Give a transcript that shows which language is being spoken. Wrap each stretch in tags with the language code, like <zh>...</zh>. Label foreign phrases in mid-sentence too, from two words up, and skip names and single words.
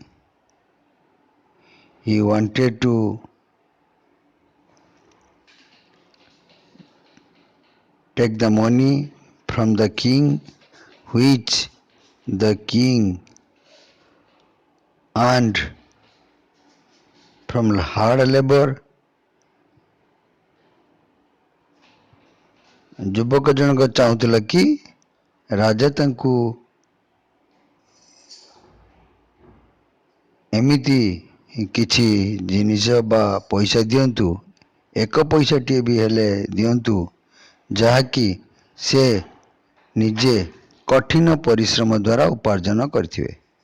<en>He wanted to take the money from the king, which the king earned from hard labor.</en> <or>ଯୁବକ ଜଣକ ଚାହୁଁଥିଲା କି ରାଜା ତାଙ୍କୁ ଏମିତି କିଛି ଜିନିଷ ବା ପଇସା ଦିଅନ୍ତୁ, ଏକ ପଇସାଟିଏ ବି ହେଲେ ଦିଅନ୍ତୁ, ଯାହାକି ସେ ନିଜେ କଠିନ ପରିଶ୍ରମ ଦ୍ୱାରା ଉପାର୍ଜନ କରିଥିବେ।</or>